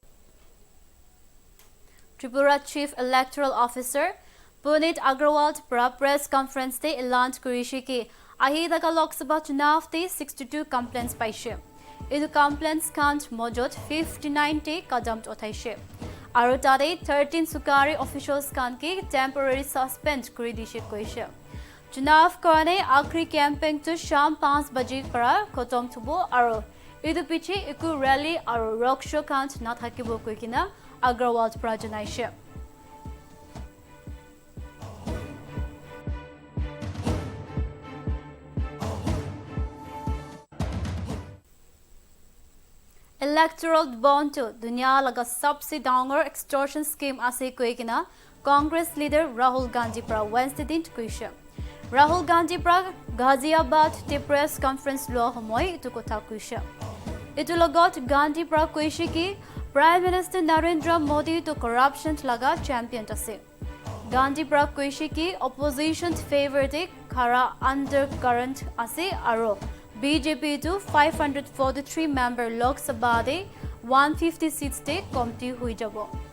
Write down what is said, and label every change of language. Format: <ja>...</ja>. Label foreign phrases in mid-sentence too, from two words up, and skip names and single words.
<nag>Tripura Chief Electoral Officer Puneet Agrawal pra</nag> <en>press conference</en> <nag>te elan kurishi ki ahi daga Lok Sabha chunav te 62 complaints paise idu complaints count mojot 59 te kadam uthaise aro tare 13 sukari officials kan ki</nag> <en>temporary suspend</en> <nag>kuri dishe koise chunav karne akhri campaign to sham 5 baje para khotom thubo aro idu piche eku rally aro</nag> <en>rock show</en> <nag>count na thakibo koikina Agrawal pra janaise</nag> <en>Electoral bond</en> <nag>to dunia laga sabse dangor</nag> <en>extortion scheme</en> <nag>ase koikina</nag> <en>Congress leader</en> <nag>Rahul Gandhi pra Wednesday din kuisha Rahul Gandhi pra Ghaziabad te</nag> <en>press conference</en> <nag>lo homoy itu kotha kuisha itu logot Gandhi pra kuisha ki</nag> <en>Prime Minister</en> <nag>Narendra Modi to corruption laga champion ase Gandhi pra kuisha ki</nag> <en>opposition favor</en> <nag>te khara undercurrent ase aro BJP to 543 member Lok Sabha de 150 seats te komti hui jabo</nag>